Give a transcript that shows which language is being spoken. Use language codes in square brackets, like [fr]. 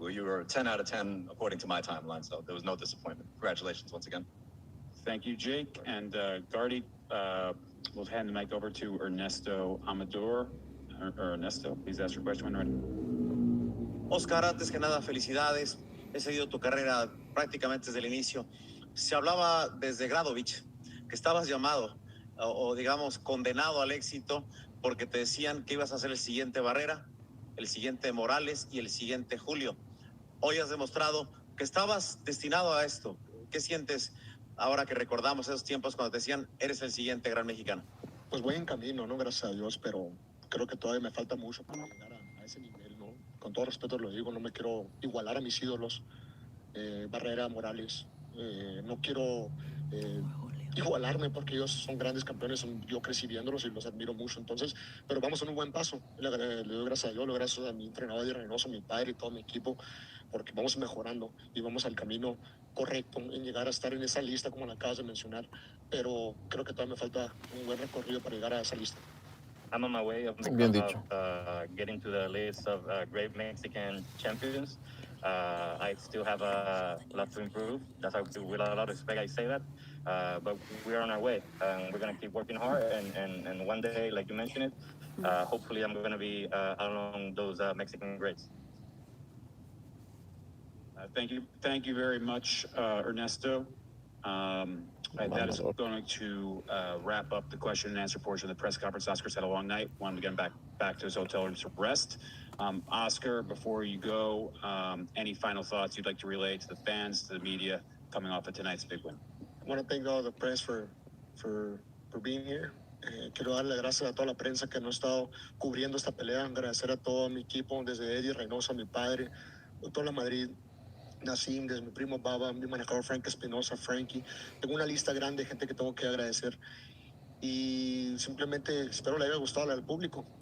[en] Well, you were 10 out of 10 according to my timeline, so there was no disappointment. Congratulations once again. Thank you, Jake. And Gardy, we'll hand the mic over to Ernesto Amador. Ernesto, please ask your question when ready. [es] Oscar, antes que nada, felicidades. He seguido tu carrera prácticamente desde el inicio. Se hablaba desde Gradovich que estabas llamado o digamos condenado al éxito porque te decían que ibas a ser el siguiente Barrera, el siguiente Morales y el siguiente Julio. Hoy has demostrado que estabas destinado a esto. ¿Qué sientes ahora que recordamos esos tiempos cuando te decían eres el siguiente gran mexicano? Pues voy en camino, ¿no? Gracias a Dios, pero creo que todavía me falta mucho para llegar a ese nivel, ¿no? Con todo respeto lo digo, no me quiero igualar a mis ídolos, Barrera, Morales. No quiero igualarme porque ellos son grandes campeones, yo crecí viéndolos y los admiro mucho. Entonces, pero vamos en un buen paso. Le doy gracias a Dios, le doy gracias a mi entrenador Eddie Reynoso, a mi padre y todo mi equipo, porque vamos mejorando y vamos al camino correcto en llegar a estar en esa lista como la acabas de mencionar, pero creo que todavía me falta un buen recorrido para llegar a esa lista. [en] I'm on my way of, [es] Bien dicho. [en] getting to the list of great Mexican champions. I still have a lot to improve. That's how, with a lot of respect, I say that. But we're on our way. We're going to keep working hard. And one day, like you mentioned it, hopefully I'm going to be along those Mexican greats. Thank you very much, Ernesto. That is going to wrap up the question and answer portion of the press conference. Oscar's had a long night. Wanted to get him back to his hotel room to rest. Oscar, before you go, any final thoughts you'd like to relay to the fans, to the media, coming off of tonight's big win? I want to thank all the press for being here. [es] Quiero darle gracias a toda la prensa que nos ha estado cubriendo esta pelea. Agradecer a todo mi equipo, desde Eddie Reynoso, mi padre, toda la Madrid, Nassim, desde mi primo Baba, mi manejador Frank Espinosa, Frankie. Tengo una lista grande de gente que tengo que agradecer. Y simplemente espero le haya gustado al público.